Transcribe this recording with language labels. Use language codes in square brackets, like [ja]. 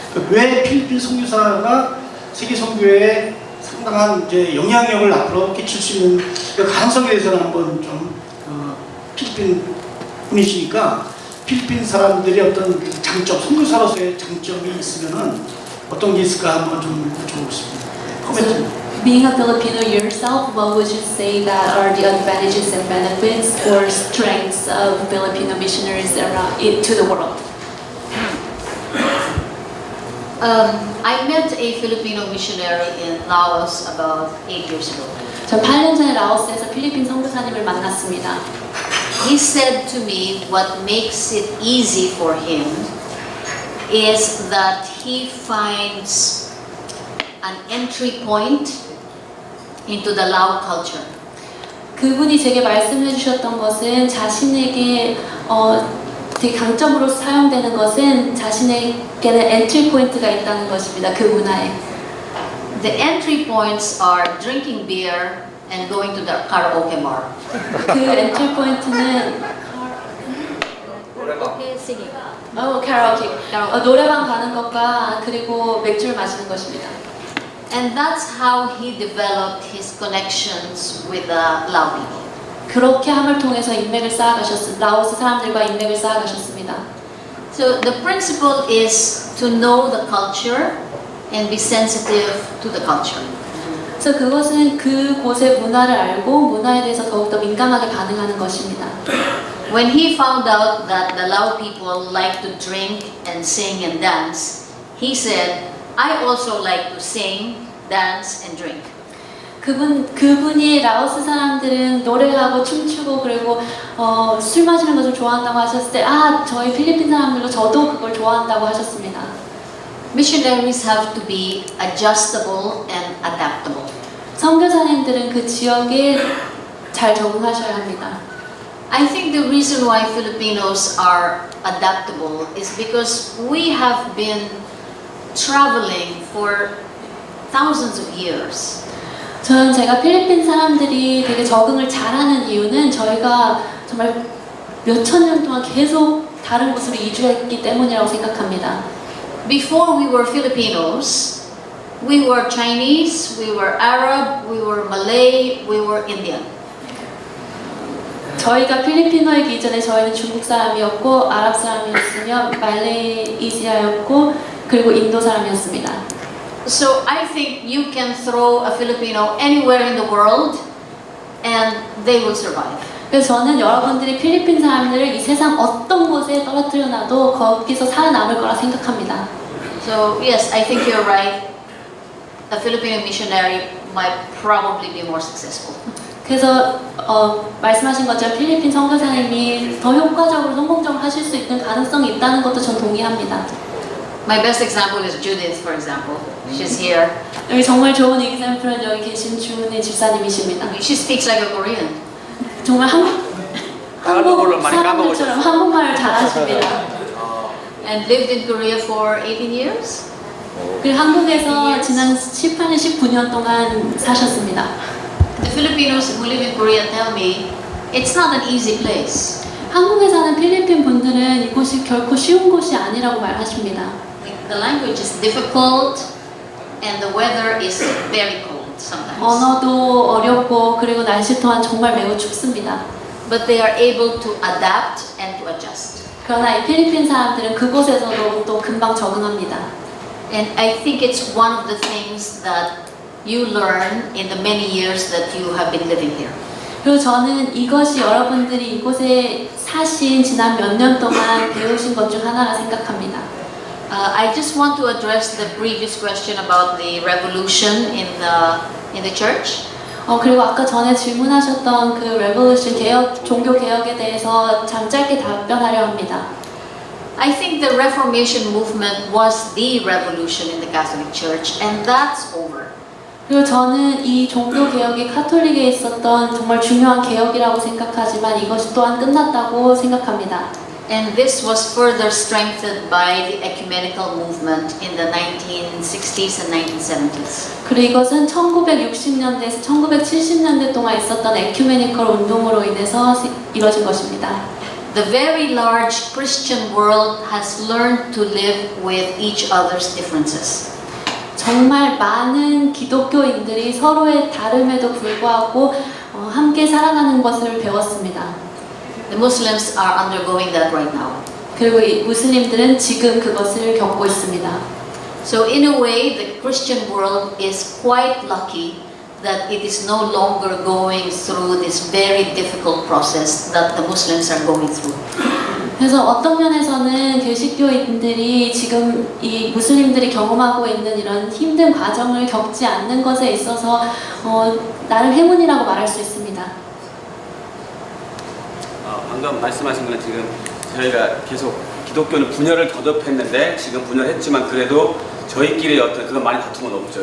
[ko] 왜 필리핀 선교사가 세계 선교에 상당한 이제 영향력을 앞으로 끼칠 수 있는 그 가능성에 대해서는 한번 좀 필리핀 분이시니까 필리핀 사람들이 어떤 장점, 선교사로서의 장점이 있으면은 어떤 게 있을까 한번 좀 여쭤보고 싶습니다. 코멘트. [en] Being a Filipino yourself, what would you say that are the advantages and benefits or strengths of Filipino missionaries around to the world? I met a Filipino missionary in Laos about 8 years ago. [ko] 전 8년 전에 라오스에서 필리핀 선교사님을 만났습니다. [en] He said to me what makes it easy for him is that he finds an entry point into the Lao culture. [ko] 그분이 제게 말씀해 주셨던 것은 자신에게 되게 강점으로 사용되는 것은 자신에게는 엔트리 포인트가 있다는 것입니다. 그 문화에. [en] The entry points are drinking beer and going to the karaoke bar. [ko] 그 엔트리 포인트는 [en] Okay, singing. [ko] 카라오케. 노래방 가는 것과 그리고 맥주를 마시는 것입니다. [en] And that's how he developed his connections with the Lao people. [ko] 그렇게 함을 통해서 인맥을 쌓아가셨습니다. 라오스 사람들과 인맥을 쌓아가셨습니다. [en] So the principle is to know the culture and be sensitive to the culture. [ko] 그래서 그것은 그곳의 문화를 알고 문화에 대해서 더욱더 민감하게 반응하는 것입니다. [en] When he found out that the Lao people like to drink and sing and dance, he said, I also like to sing, dance and drink. [ko] 그분이 라오스 사람들은 노래하고 춤추고 그리고 술 마시는 것을 좋아한다고 하셨을 때 저희 필리핀 사람들도 저도 그걸 좋아한다고 하셨습니다. [en] Missionaries have to be adjustable and adaptable. [ko] 선교사님들은 그 지역에 잘 적응하셔야 합니다. [en] I think the reason why Filipinos are adaptable is because we have been traveling for thousands of years. [ko] 저는 제가 필리핀 사람들이 되게 적응을 잘하는 이유는 저희가 정말 몇천 년 동안 계속 다른 곳으로 이주했기 때문이라고 생각합니다. [en] Before we were Filipinos, we were Chinese, we were Arab, we were Malay, we were Indian. [ko] 저희가 필리핀어이기 이전에 저희는 중국 사람이었고 아랍 사람이었으며 말레이시아였고 그리고 인도 사람이었습니다. [en] So I think you can throw a Filipino anywhere in the world and they will survive. [ko] 그래서 저는 여러분들이 필리핀 사람들을 이 세상 어떤 곳에 떨어뜨려 놔도 거기서 살아남을 거라 생각합니다. [en] So yes, I think you're right. A Filipino missionary might probably be more successful. [ko] 그래서 말씀하신 것처럼 필리핀 선교사님이 더 효과적으로 성공적으로 하실 수 있는 가능성이 있다는 것도 전 동의합니다. [en] My best example is Judith, for example. She's here. [ko] 여기 정말 좋은 example은 여기 계신 주은혜 집사님이십니다. [en] She speaks like a Korean. [ko] 정말 한국 사람들처럼 한국말을 잘하십니다. [en] And lived in Korea for 18 years. [ko] 그리고 한국에서 지난 18년, 19년 동안 사셨습니다. [en] The Filipinos who live in Korea tell me it's not an easy place. [ko] 한국에 사는 필리핀 분들은 이곳이 결코 쉬운 곳이 아니라고 말하십니다. [en] The language is difficult and the weather is very cold sometimes. [ko] 언어도 어렵고 그리고 날씨 또한 정말 매우 춥습니다. [en] But they are able to adapt and to adjust. [ko] 그러나 이 필리핀 사람들은 그곳에서도 또 금방 적응합니다. [en] And I think it's one of the things that you learn in the many years that you have been living here. [ko] 그리고 저는 이것이 여러분들이 이곳에 사신 지난 몇 년 동안 배우신 것 중 하나라 생각합니다. [en] I just want to address the previous question about the revolution in the church. [ko] 그리고 아까 전에 질문하셨던 그 레볼루션 개혁, 종교 개혁에 대해서 짧게 답변하려 합니다. [en] I think the Reformation movement was the revolution in the Catholic Church, and that's over. [ko] 그리고 저는 이 종교 개혁이 카톨릭에 있었던 정말 중요한 개혁이라고 생각하지만 이것이 또한 끝났다고 생각합니다. [en] And this was further strengthened by the ecumenical movement in the 1960s and 1970s. [ko] 그리고 이것은 1960년대에서 1970년대 동안 있었던 에큐메니컬 운동으로 인해서 이뤄진 것입니다. [en] The very large Christian world has learned to live with each other's differences. [ko] 정말 많은 기독교인들이 서로의 다름에도 불구하고 함께 살아가는 것을 배웠습니다. [en] The Muslims are undergoing that right now. [ko] 그리고 이 무슬림들은 지금 그것을 겪고 있습니다. [en] So in a way, the Christian world is quite lucky that it is no longer going through this very difficult process that the Muslims are going through. [ko] 그래서 어떤 면에서는 개신교인들이 지금 이 무슬림들이 경험하고 있는 이런 힘든 과정을 겪지 않는 것에 있어서 나름 행운이라고 말할 수 있습니다. 방금 말씀하신 건 지금 저희가 계속 기독교는 분열을 거듭했는데 지금 분열했지만 그래도 저희끼리 어떤 그런 많이 다툼은 없죠.